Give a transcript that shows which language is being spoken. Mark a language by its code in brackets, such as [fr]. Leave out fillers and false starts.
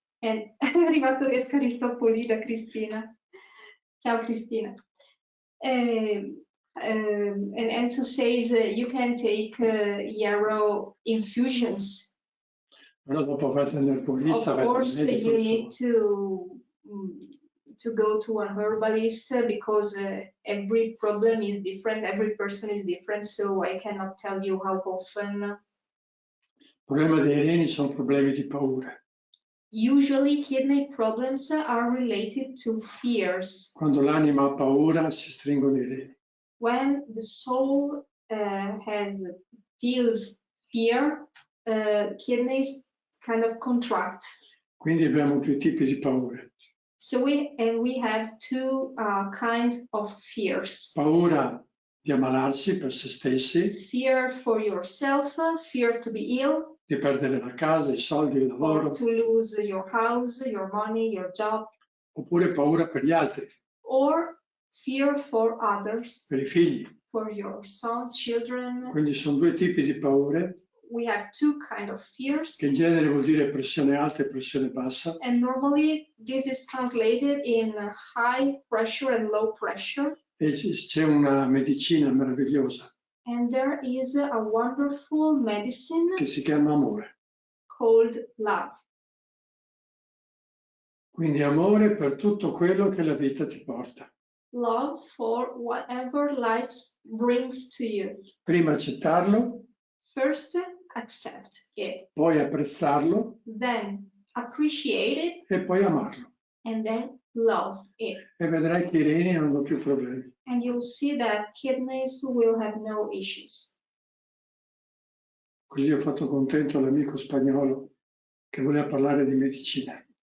[it] E è arrivato Caristopoli da Cristina. Ciao Cristina. [en] And Enzo says you can take yarrow infusions. [it] Però dopo fate un erbolista. [en] Of course, you need to go to an herbalist because every problem is different, every person is different, so I cannot tell you how often. [it] Il problema dei reni sono problemi di paura. [en] Usually kidney problems are related to fears. [it] Quando l'anima ha paura si stringono i reni. [en] When the soul feels fear, kidneys kind of contract. [it] Quindi abbiamo due tipi di paure. [en] So we have two kinds of fears. [it] Paura di ammalarsi per se stessi. [en] Fear for yourself, fear to be ill. [it] Di perdere la casa, i soldi, il lavoro. [en] Or to lose your house, your money, your job. [it] Oppure paura per gli altri. [en] Or fear for others. [it] Per i figli. [en] For your sons, children. [it] Quindi sono due tipi di paure. [en] We have two kinds of fears. [it] Che in genere vuol dire pressione alta e pressione bassa. [en] And normally this is translated in high pressure and low pressure. [it] E c'è una medicina meravigliosa. [en] And there is a wonderful medicine [it] che si chiama amore. [en] Called love. [it] Quindi amore per tutto quello che la vita ti porta. [en] Love for whatever life brings to you. [it] Prima accettarlo. [en] First, accept it. [it] Poi apprezzarlo. [en] Then appreciate it. [it] E poi amarlo. [en] And then love it. [it] E vedrai che i reni non hanno più problemi. [en] And you'll see that kidneys will have no issues. [it] Così ho fatto contento l'amico spagnolo che voleva parlare di medicina.